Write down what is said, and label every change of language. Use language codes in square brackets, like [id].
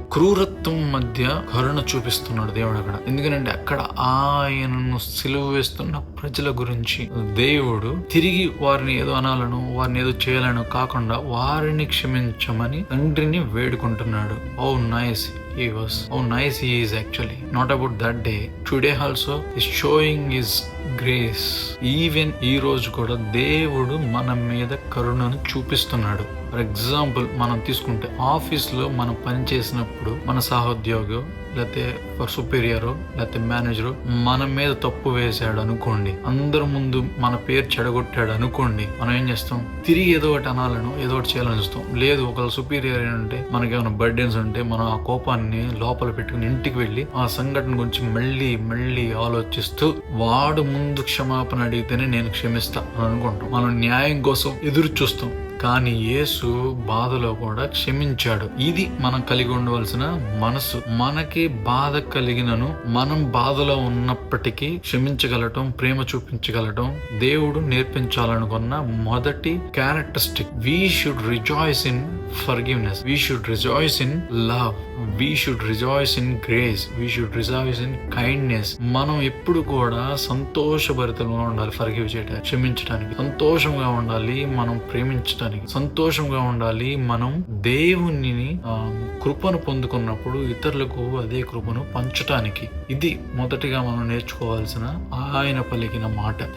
[te] క్రూరత్వం మధ్య కరుణ చూపిస్తున్నాడు దేవుడు అక్కడ. ఎందుకంటే అక్కడ ఆయనను సిలువ వేస్తున్న ప్రజల గురించి దేవుడు తిరిగి వారిని ఏదో అనాలను, వారిని ఏదో చేయాలను కాకుండా వారిని క్షమించమని తండ్రిని వేడుకుంటున్నాడు. [en] Oh nice he was. How nice he is actually. Not about that day. Today also is showing his grace. [te] Even ఈ రోజు కూడా దేవుడు మన మీద కరుణను చూపిస్తున్నాడు. ఫర్ ఎగ్జాంపుల్ మనం తీసుకుంటే ఆఫీస్లో మనం పని చేసినప్పుడు మన సహోద్యోగి లేకపోతే సుపీరియరో లేకపోతే మేనేజరు మన మీద తప్పు వేసాడు అనుకోండి, అందరి ముందు మన పేరు చెడగొట్టాడు అనుకోండి, మనం ఏం చేస్తాం? తిరిగి ఏదో ఒకటి అనాలను, ఏదో ఒకటి చేయాలని చూస్తాం. లేదు, ఒక సుపీరియర్ ఏంటంటే మనకేమైనా బర్డెన్స్ ఉంటే మనం ఆ కోపాన్ని లోపల పెట్టుకుని ఇంటికి వెళ్ళి ఆ సంఘటన గురించి మళ్ళీ ఆలోచిస్తూ వాడు ముందు క్షమాపణ అడిగితేనే నేను క్షమిస్తా అని అనుకుంటాం. మనం న్యాయం కోసం ఎదురు చూస్తాం. కానీ యేసు బాధలో కూడా క్షమించాడు. ఇది మనం కలిగి ఉండవలసిన మనసు. మనకి బాధ కలిగినను మనం బాధలో ఉన్నప్పటికీ క్షమించగలటం, ప్రేమ చూపించగలటం దేవుడు నేర్పించాలనుకున్న మొదటి characteristic. [en] We should rejoice in forgiveness. We should rejoice in love. We should rejoice in grace. We should rejoice in kindness. [te] మనం ఎప్పుడు కూడా సంతోషభరితంగా ఉండాలి. ఫర్గివ్ చేయడానికి, క్షమించడానికి సంతోషంగా ఉండాలి. మనం ప్రేమించడానికి సంతోషంగా ఉండాలి. మనం దేవుని కృపను పొందుకున్నప్పుడు ఇతరులకు అదే కృపను పంచటానికి. ఇది మొదటిగా మనం నేర్చుకోవాల్సిన ఆయన పలికిన మాట.